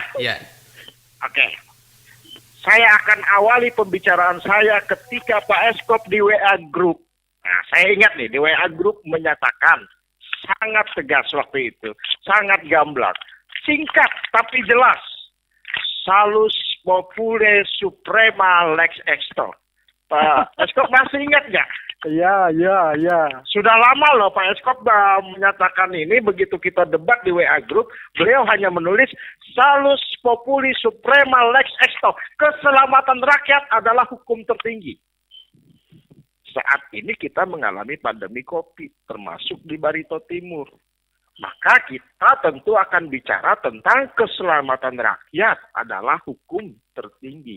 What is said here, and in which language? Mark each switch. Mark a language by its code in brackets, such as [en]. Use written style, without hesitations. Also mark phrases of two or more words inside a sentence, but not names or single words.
[id] Iya. Oke. Saya akan awali pembicaraan saya ketika Pak Eskop di WA Group. Nah, saya ingat nih, di WA Group menyatakan sangat tegas waktu itu. Sangat gamblang. Singkat tapi jelas. [la] Salus popule suprema lex extor. [id] Pak Eskop masih ingat nggak? Ya. Sudah lama loh Pak Eskop menyatakan ini. Begitu kita debat di WA Group, beliau hanya menulis [la] Salus populi suprema lex extor. [id] Keselamatan rakyat adalah hukum tertinggi. Saat ini kita mengalami pandemi COVID, termasuk di Barito Timur. Maka kita tentu akan bicara tentang keselamatan rakyat adalah hukum tertinggi.